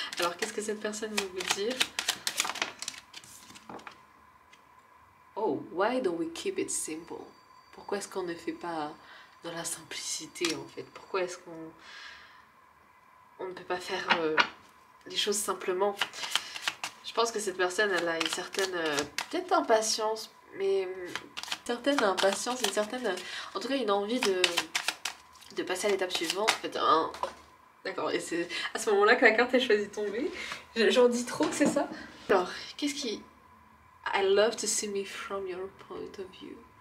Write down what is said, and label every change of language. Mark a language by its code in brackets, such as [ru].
[fr] Alors qu'est-ce que cette personne veut vous dire? [en] Oh, why don't we keep it simple? [fr] Pourquoi est-ce qu'on ne fait pas dans la simplicité en fait? Pourquoi est-ce qu'on ne peut pas faire les choses simplement? Je pense que cette personne elle a une certaine peut-être impatience, mais certaine impatience, une certaine, en tout cas une envie de passer à l'étape suivante. En fait, d'accord, et c'est à ce moment-là que la carte a choisi de tomber. J'en dis trop que c'est ça. Alors, qu'est-ce qui... [en] I love to see me from your point of view.